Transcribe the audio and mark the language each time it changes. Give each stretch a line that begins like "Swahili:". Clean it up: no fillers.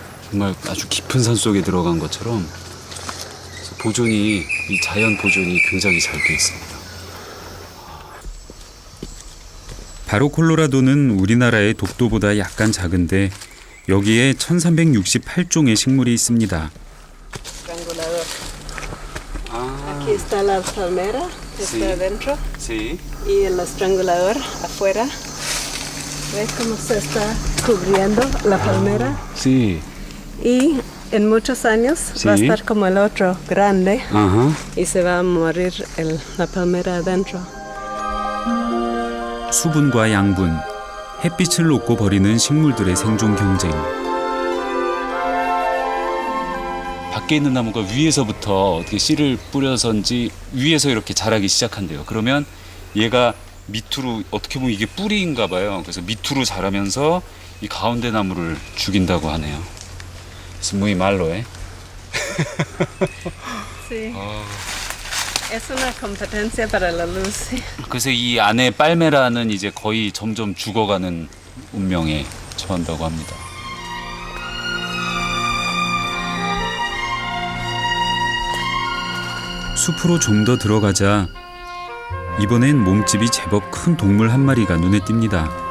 Korean: 정말 아주 깊은 산 속에 들어간 것처럼 이 자연 보존이 굉장히 잘 돼 있습니다. 바로 콜로라도는 우리나라의 독도보다 약간 작은데 여기에 1368종의 식물이 있습니다.
Spanish: Aquí está la palmera, que Sí. está adentro, Sí. y el estrangulador afuera. ¿Ves cómo se está cubriendo la palmera? Sí. Y en muchos años Sí. va a estar como el otro, grande,
Korean: 아하.
Spanish: y se va a morir la palmera adentro.
Korean: 수분과 양분, 햇빛을 놓고 벌이는 식물들의 생존 경쟁. 밖에 있는 나무가 위에서부터 어떻게 씨를 뿌려서인지 위에서 이렇게 자라기 시작한대요. 그러면 얘가 밑으로 어떻게 보면 이게 뿌리인가 봐요. 그래서 밑으로 자라면서 이 가운데 나무를 죽인다고 하네요.
Spanish: Es muy malo, ¿eh? Sí. Es una competencia para la luz.
Korean: 그래서 이 안에 빨메라는 이제 거의 점점 죽어가는 운명에 처한다고 합니다. 숲으로 좀 더 들어가자 이번엔 몸집이 제법 큰 동물 한 마리가 눈에 띕니다.